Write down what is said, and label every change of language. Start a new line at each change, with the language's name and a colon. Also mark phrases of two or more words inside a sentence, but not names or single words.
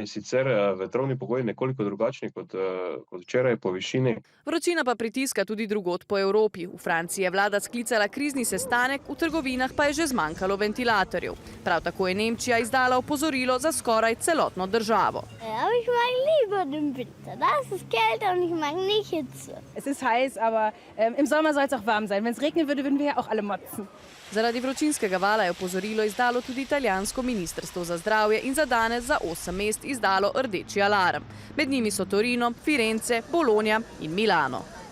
Slovenian: Sicer vetrovni pogoji nekoliko drugačni kot včeraj po višini. Vročina pa pritiska tudi drugod po Evropi. V Franciji je vlada sklicala krizni sestanek, v trgovinah pa je že zmanjkalo ventilatorjev. Prav tako je Nemčija izdala opozorilo za skoraj celotno državo.
German: Ich mag lieber den Winter. Da ist es kälter und ich mag nicht Hitze. Es ist heiß, aber im Sommer soll es auch warm sein. Wenn es regnen würde, würden wir ja auch alle motzen.
Slovenian: Zaradi vročinskega vala je opozorilo izdalo tudi italijansko ministrstvo za zdravje in za danes za 8 mest izdalo rdeči alarm. Med njimi so Torino, Firence, Bologna in Milano.